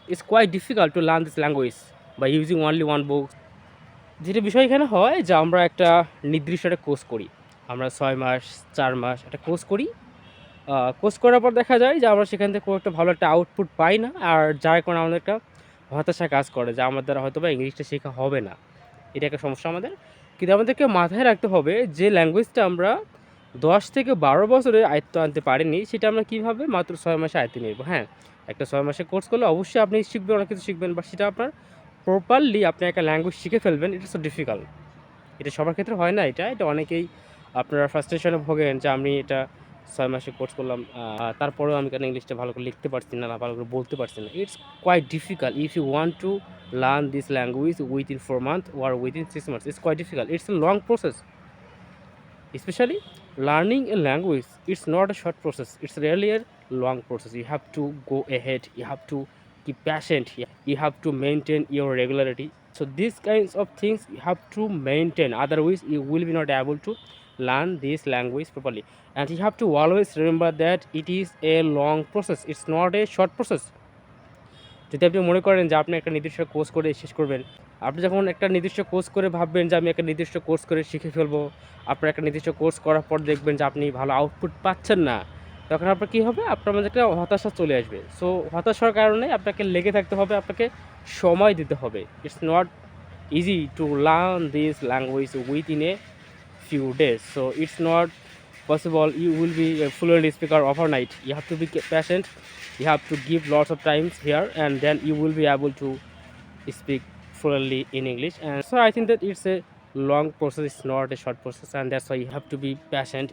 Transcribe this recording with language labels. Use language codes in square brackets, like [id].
[en] It's quite difficult to learn this language by using only one book. [bn] যেটা বিষয় এখানে হয় যে আমরা একটা নির্দিষ্ট একটা কোর্স করি, আমরা 6 মাস 4 মাস একটা কোর্স করি। কোর্স করার পর দেখা যায় যে আমরা সেখান থেকে খুব একটা ভালো একটা আউটপুট পাই না, আর যার কারণে আমাদের একটা হতাশা কাজ করে যে আমার দ্বারা হয়তো বা ইংলিশটা শেখা হবে না। এটা একটা সমস্যা আমাদের। কিন্তু আমাদেরকে মাথায় রাখতে হবে যে ল্যাঙ্গুয়েজটা আমরা 10 থেকে 12 বছরে আয়ত্ত আনতে পারিনি, সেটা আমরা কীভাবে মাত্র 6 মাসে আয়ত্তে নেব। হ্যাঁ, একটা 6 মাসে কোর্স করলে অবশ্যই আপনি শিখবেন, অনেক কিছু শিখবেন, বা সেটা আপনার প্রপারলি আপনি একটা ল্যাঙ্গুয়েজ শিখে ফেলবেন। এটা [en] so difficult, [bn] এটা সবার ক্ষেত্রে হয় না। এটা অনেকেই আপনারা ফ্রাস্ট্রেশনে ভোগেন যে আমি এটা 6 মাসে কোর্স করলাম, তারপরেও আমি কেন ইংলিশটা ভালো করে লিখতে পারছি না, ভালো করে বলতে পারছি না। [en] It's quite difficult if you want to learn this language within 4 months or within 6 months. It's quite difficult. It's a long process. Especially learning a language, it's not a short process. It's really a long process. You have to go ahead. You have to keep patient. You have to maintain your regularity. So these kinds of things you have to maintain. Otherwise, you will be not able to learn this language properly. And you have to always remember that it is a long process. It's not a short process. [bn] যদি আপনি মনে করেন যে আপনি একটা নির্দিষ্ট course করে শেষ করবেন, আপনি যখন একটা নির্দিষ্ট কোর্স করে ভাববেন যে আমি একটা নির্দিষ্ট কোর্স করে শিখে ফেলবো, আপনার একটা নির্দিষ্ট কোর্স করার পর দেখবেন যে আপনি ভালো আউটপুট পাচ্ছেন না, তখন আপনার কী হবে? আপনার মধ্যে একটা হতাশা চলে আসবে। সো হতাশার কারণে আপনাকে লেগে থাকতে হবে, আপনাকে সময় দিতে হবে। [en] It's not easy to learn this language within a few days. So it's not possible you will be a fluent speaker overnight. You have to be patient. You have to give lots of times here, and then you will be able to speak fluently in English. And so I think that it's a long process. It's not a short process, and that's why you have to be patient.